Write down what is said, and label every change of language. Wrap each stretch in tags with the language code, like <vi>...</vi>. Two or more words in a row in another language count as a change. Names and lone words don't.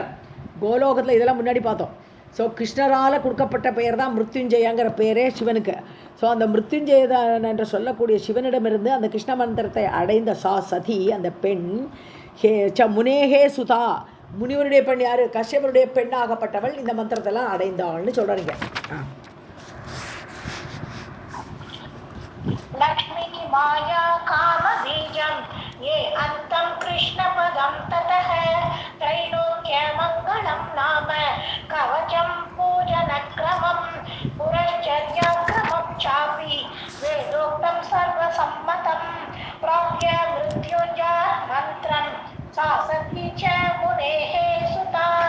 <ta>கோலோகத்தில் இதெல்லாம் முன்னாடி பார்த்தோம். ஸோ கிருஷ்ணரால் கொடுக்கப்பட்ட பெயர் தான் மிருத்யுஞ்சயாங்கிற பேரே சிவனுக்கு. ஸோ அந்த மிருத்யுஞ்சயன் என்று சொல்லக்கூடிய சிவனிடமிருந்து அந்த கிருஷ்ண மந்திரத்தை அடைந்த சதி, அந்த பெண்</ta> <sa>मुनेः सुता,</sa> <ta>முனிவருடைய பெண். யார்? கஷ்யபருடைய பெண்ணாகப்பட்டவள் இந்த மந்திரத்தெல்லாம் அடைந்தாள்னு சொல்கிறீங்க.</ta> <sa>लक्ष्मी माया काम बीजम ये अंतम कृष्ण पदम ततः त्रैलोक्य मंगलम नाम कवचम पूजन क्रमम पुरश्चर्या क्रमम चापि वेदोक्तम सर्वसम्मतम प्राप्य मृत्युंजय मंत्रम सासती च मुनेः सुता.</sa>